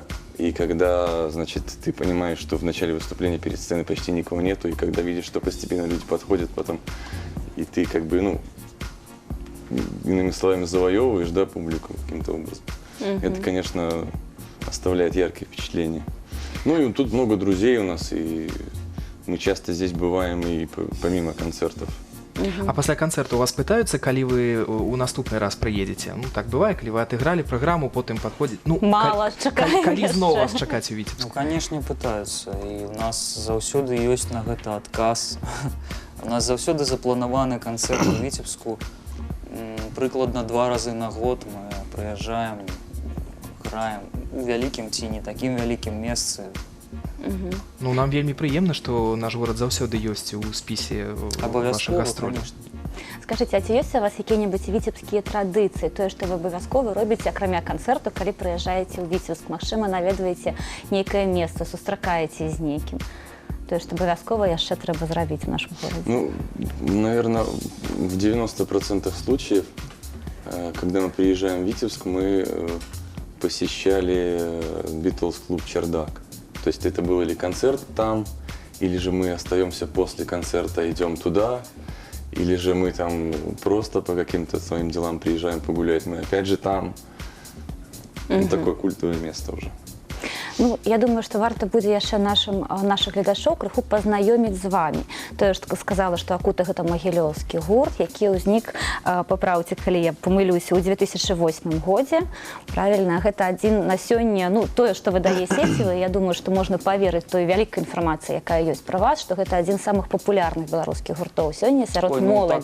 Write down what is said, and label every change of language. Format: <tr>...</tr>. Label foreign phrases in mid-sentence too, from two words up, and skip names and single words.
<ru>И когда, значит, ты понимаешь, что в начале выступления перед сценой почти никого нету, и когда видишь, что постепенно люди подходят потом, и ты как бы, ну, иными словами, завоевываешь, да, публику каким-то образом. Это, конечно, оставляет яркие впечатления. Ну и тут много друзей у нас, и мы часто здесь бываем и помимо концертов.</ru> <be>А пасля канцэрту у вас пытаюцца, калі вы у наступны раз прыедзеце? Ну так бывае, калі вы адыгралі праграму, потым падходзіць, ну, мала чакаем калі яшчэ. зноў вас чакаць у Віцебску?</be> <ru>Ну, конечно, пытаются.</ru> <be>И у нас заўсёды ёсць на гэта адказ. У нас заўсёды запланаваны канцэрт у Віцебску. Прыкладна 2 разы на год мы прыязджаем, граем у вялікім ці не такім вялікім месцы. Ну, нам вельмі прыемна, што наш горад заўсёды ёсць у спісе вашых гастролей. Скажыце, а ці ёсць у вас якія-небудзь віцебскія традыцыі? Тое, што вы абавязкова робіце, акрамя канцэрту, калі прыязджаеце ў Віцебск? Магчыма, наведваеце нейкае месца, сустракаеце з нейкім? Тое, што абавязкова яшчэ трэба зрабіць у нашым горадзе?</be> <ru>Ну, наверное, в 90% случаев, когда мы приезжаем в Витебск, мы посещали Битлз-клуб «Чердак». То есть это был или концерт там, или же мы остаемся после концерта, идем туда, или же мы там просто по каким-то своим делам приезжаем погулять, мы опять же там. Ну, такое культовое место уже. Ну, я думаю,</ru> <be>што варта будзе яшчэ нашых гледачоў крыху пазнаёміць з вамі. Тое, што сказала, што «Акута» гэта магілёўскі гурт, які ўзнік, папраўце, калі я памылюся, у 2008 годзе. Правільна, гэта адзін на сёння, ну, тое, што выдае сецівы, я думаю, што можна паверыць той вялікай інфармацыі, якая ёсць пра вас, што гэта адзін з самых папулярных беларускіх гуртоў сёння сярод моладзі.</be>